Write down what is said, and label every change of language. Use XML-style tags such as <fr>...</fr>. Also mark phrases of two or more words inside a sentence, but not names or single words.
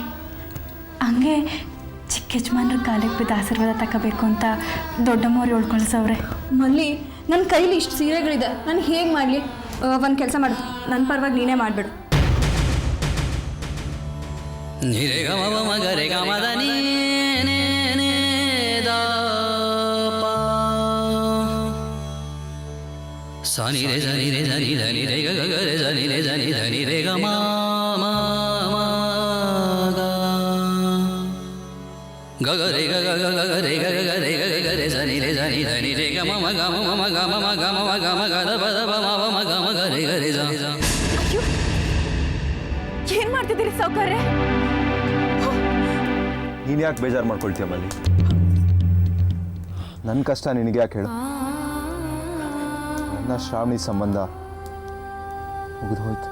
<kn>ಹಂಗೆ ಚಿಕ್ಕ ಯಜಮಾನ್ರ ಕಾಲಿಗೆ ಬಿದ್ದು ಆಶೀರ್ವಾದ ತಗೋಬೇಕು ಅಂತ ದೊಡ್ಡಮ್ಮವ್ರು ಹೇಳ್ಕೊಳ್ಸವ್ರೆ. ಮಲ್ಲಿ, ನನ್ನ ಕೈಲಿ ಇಷ್ಟು ಸೀರೆಗಳಿದೆ, ನಾನು ಹೇಗೆ ಮಾಡಲಿ? ಒಂದು ಕೆಲಸ ಮಾಡು, ನನ್ನ ಪರವಾಗಿ ನೀನೇ ಮಾಡಿಬಿಡು. ನಿರೆ ಗ ಮ ಮ ಗ ರೆ ಗ ಮ ದ ನೀ ನೇ ನೇ ದ ಪ ಸ ನಿ ರೆ ಸ ನಿ ರೆ ಸ ನಿ ಧ ನಿ ರೆ ಗ ಗ ಗ ರೆ ಸ ನಿ ರೆ ಸ ನಿ ಧ ನಿ ರೆ ಗ ಮ ಮ ಮ ಗ ಗ ಗ ರೆ ಗ ಗ ಗ ಗ ಗ ರೆ ಗ ಗ ಗ ರೆ ಗ ಗ ಗ ರೆ ಸ ನಿ ರೆ ಸ ನಿ ಧ ನಿ ರೆ ಗ ಮ ಮ ಗ ಮ ಮ ಮ ಗ ಮ ಮ ಗ ಮ ಮ ಗ ಮ ಗ ದ ಪ ದ ಪ ಮ ಮ ಮ ಗ ಮ ಗ ರೆ ಗ ರೆ ಸ. ಏನು ಮಾಡ್ತಿದ್ದೀರಿ ಸಾವ್ಕಾರ್ರೆ? ನೀನು ಯಾಕೆ ಬೇಜಾರು ಮಾಡ್ಕೊಳ್ತೀಯ ಮಲ್ಲಿ? ನನ್ನ ಕಷ್ಟ ನಿನಗೆ ಯಾಕೆ ಹೇಳು? ನನ್ನ ಶ್ರಾವಣಿ ಸಂಬಂಧ ಮುಗಿದು ಹೋಯ್ತು.</kn>